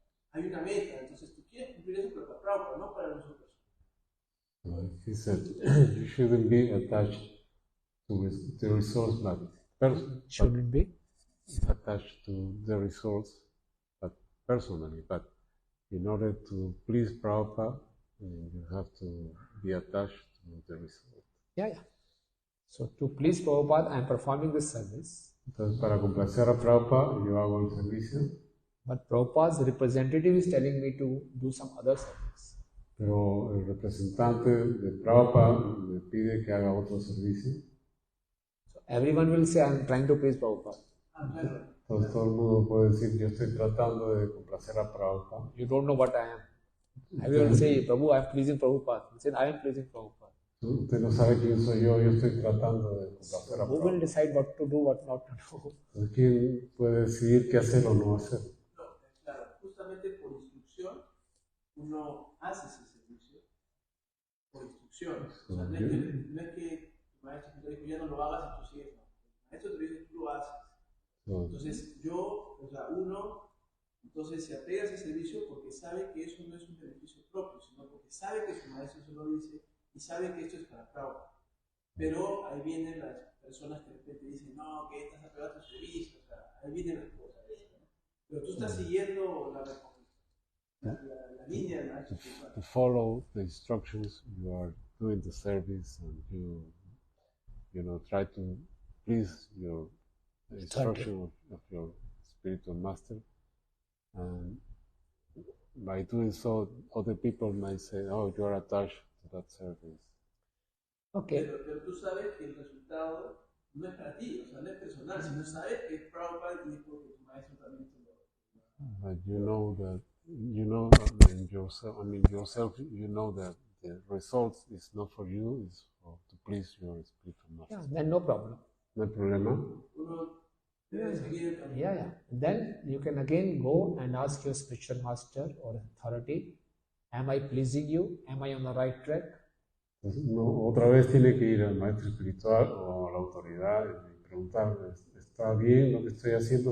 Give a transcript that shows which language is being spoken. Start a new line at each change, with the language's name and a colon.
Spanish: Hay una meta, entonces tú quieres cumplir eso para Prabhupada, no para nosotros.
English: He said, you shouldn't be attached to the results, but Shouldn't be. attached to the results, but personally. But in order to please Prabhupada, you have to be attached to the result. Yeah. So to please Prabhupada, I am performing this service.
Spanish: Entonces, para complacer a Prabhupada, yo hago el servicio.
English: But Prabhupada's representative is telling me to do some other service.
Spanish: Pero el representante de Prabhupada me pide que haga otro servicio.
English: So everyone will say, I am trying to please Prabhupada.
Spanish: Entonces todo el mundo puede decir, yo estoy tratando de complacer a Prabhupada.
English: You don't know what I am. Everyone will say, Prabhu, I am pleasing Prabhupada. He said, I am pleasing Prabhupada.
Spanish: Usted no sabe quién soy yo estoy tratando de complacer a
English: Who will decide what to do, what not to do?
Spanish: Entonces, ¿quién puede decidir qué hacer o no hacer? No, claro, justamente por instrucción uno hace ese servicio por instrucción. O sea, no es que tu maestro te dijo ya no lo hagas y tú sigues, no. El maestro te dice tú lo haces. Entonces uno entonces se apega a ese servicio porque sabe que eso no es un beneficio propio, sino porque sabe que su maestro se lo dice y sabe que esto es para Prabhupada. Pero ahí vienen las personas que de repente dicen, no, que estás apegado a tu servicio, o sea, ahí vienen las cosas. ¿No? Pero tú estás siguiendo la línea del maestro.
English: To follow the instructions, you are doing the service and you try to please your instruction of your spiritual master. And by doing so, other people might say, oh, you are attached to that service. Okay.
Spanish: Pero tú sabes que el resultado no es para ti, o sea, no es personal, sino sabes que es Prabhupada y porque tu maestro también te lo...
English: But you know that yourself, you know that the result is not for you, it's to please your spiritual master. Yeah, then no problem.
Spanish: No hay problema. Uno debe seguir el camino.
English: Yeah. Then you can again go and ask your spiritual master or authority, am I pleasing you? Am I on the right track?
Spanish: Entonces, otra vez tiene que ir al maestro espiritual o a la autoridad y preguntar, ¿está bien lo que estoy haciendo?